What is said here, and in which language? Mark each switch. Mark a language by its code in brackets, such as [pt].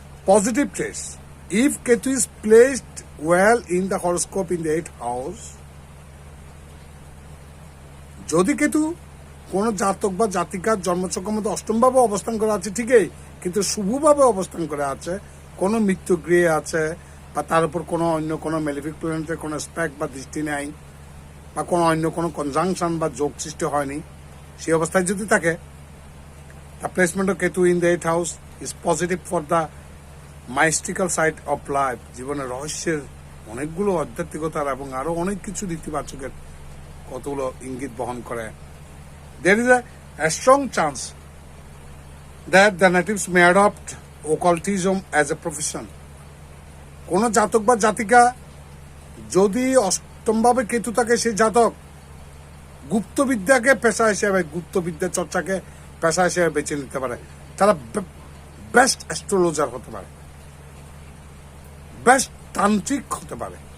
[en] positive trace, if Ketu is placed well in the horoscope in the 8th house, [bn] যদি কেতু কোন জাতক বা জাতিকার জন্মচক্রের মধ্যে অষ্টম ভাবে অবস্থান করে আছে ঠিকই, কিন্তু শুভভাবে অবস্থান করে আছে, কোনো মৃত্যু গৃহে আছে, বা তার উপর কোনো অন্য কোনো মেলিফিক প্ল্যানেটের কোনো স্পেক বা দৃষ্টি নেই, বা কোনো অন্য কোনো কনজাংশন বা যোগ সৃষ্টি হয়নি, সেই অবস্থায় যদি থাকে, [en] the placement of Ketu in the 8th house is positive for the mystical side of life, [bn] জীবনের রহস্যের অনেকগুলো আধ্যাত্মিকতার এবং আরো অনেক কিছু ইতিবাচকের কতগুলো ইঙ্গিত বহন করে। [en] There is a strong chance that the natives may adopt occultism as a profession. [bn] কোন জাতক বা জাতিকা যদি অষ্টম ভাবে কেতু থাকে, সেই জাতক গুপ্তবিদ্যাকে পেশা হিসেবে, গুপ্তবিদ্যা চর্চাকে পেশা হিসেবে বেছে নিতে পারে, তারা বেস্ট অ্যাস্ট্রোলজার হতে পারে, বেস্ট তান্ত্রিক হতে পারে।